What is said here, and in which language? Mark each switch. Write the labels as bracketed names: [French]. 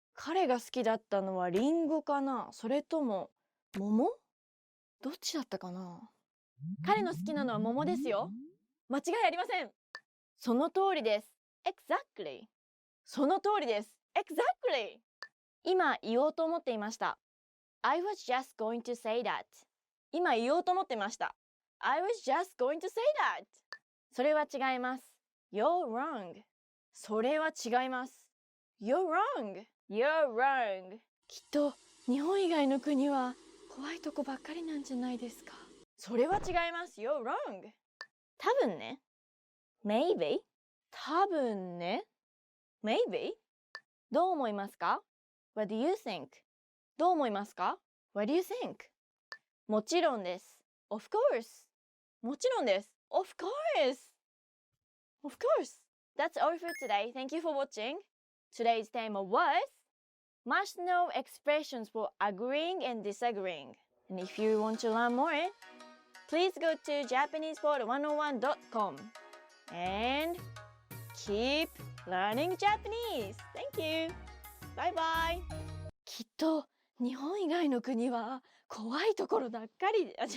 [Japanese] 彼が好きだったのはリンゴかな？それとも桃？どっちだったかな？彼の好きなのは桃ですよ。間違いありません。その通りです。 [English] Exactly. [Japanese] その通りです。Exactly. 今言おうと思っていました。 [English] I was just going to say that. [Japanese] 今言おうと思ってました。 [English] I was just going to say that. [Japanese] それは違います。 [English] You're wrong. [Japanese] それは違います。You're wrong. [English] You're wrong. [Japanese] きっと日本以外の国は怖いとこばっかりなんじゃないですか。それは違います。 [English] You're wrong. [Japanese] 多分ね。 [English] Maybe. [Japanese] 多分ね。 [English] Maybe. [Japanese] どう思いますか？ [English] What do you think? どう思いますか？What do you think? [Japanese] もちろんです。 [English] Of course. もちろんです。Of course. Of course. That's all for today. Thank you for watching. Today's theme was must know expressions for agreeing and disagreeing. And if you want to learn more, please go to JapanesePod101.com and keep learning Japanese. Thank you. Bye bye. [Japanese] きっと日本以外の国は怖いところばっかり。